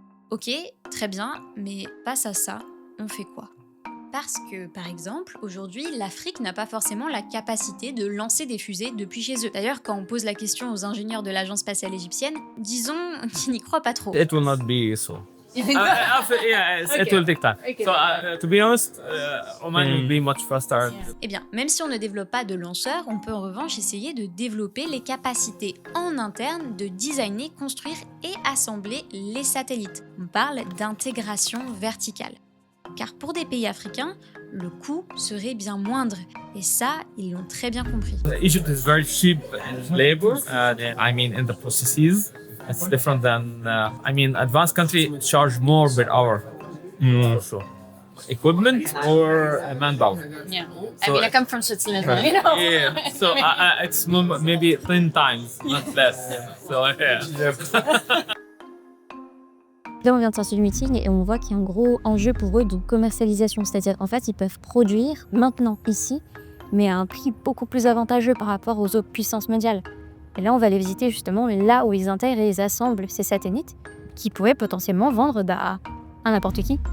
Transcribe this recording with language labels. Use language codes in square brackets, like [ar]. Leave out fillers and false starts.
[fr] Ok, très bien, mais face à ça, on fait quoi? Parce que, par exemple, aujourd'hui, l'Afrique n'a pas forcément la capacité de lancer des fusées depuis chez eux. D'ailleurs, quand on pose la question aux ingénieurs de l'agence spatiale égyptienne, disons qu'ils n'y croient pas trop. [en] It will not be so. You think so? It will take time. Okay. So, to be honest, Oman will be much faster. [fr] Eh bien, même si on ne développe pas de lanceurs, on peut en revanche essayer de développer les capacités en interne de designer, construire et assembler les satellites. On parle d'intégration verticale. Car pour des pays africains, le coût serait bien moindre. Et ça, ils l'ont très bien compris. [en] Egypt is very cheap in labor, in the processes. It's different than, advanced countries charge more per hour. So, equipment or manpower. Yeah. So, I come from Switzerland, right. you know. Yeah. So it's maybe 10 times, not less. So yeah. [fr] Là, on vient de sortir du meeting et on voit qu'il y a un gros enjeu pour eux de commercialisation. C'est-à-dire, en fait, ils peuvent produire maintenant, ici, mais à un prix beaucoup plus avantageux par rapport aux autres puissances mondiales. Et là, on va les visiter justement là où ils intègrent et ils assemblent ces satellites qui pourraient potentiellement vendre à n'importe qui.